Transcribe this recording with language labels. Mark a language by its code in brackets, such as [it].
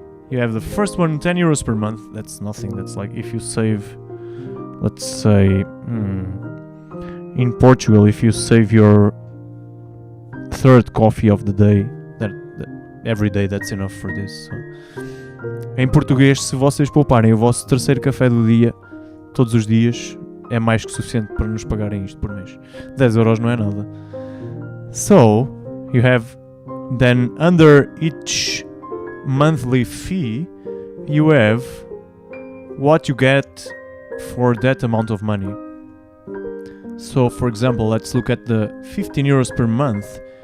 [en] You have the first one, 10 euros per month. That's nothing. That's like if you save, let's say, in Portugal, if you save your 3rd coffee of the day, that every day that's enough for this. So. [pt] Em português, se vocês pouparem o vosso 3º café do dia, todos os dias, é mais que suficiente para nos pagarem isto por mês. 10 euros não é nada. [en] So, you have, then under each monthly fee, you have what you get for that amount of money. So, for example, let's look at the 15 euros per month.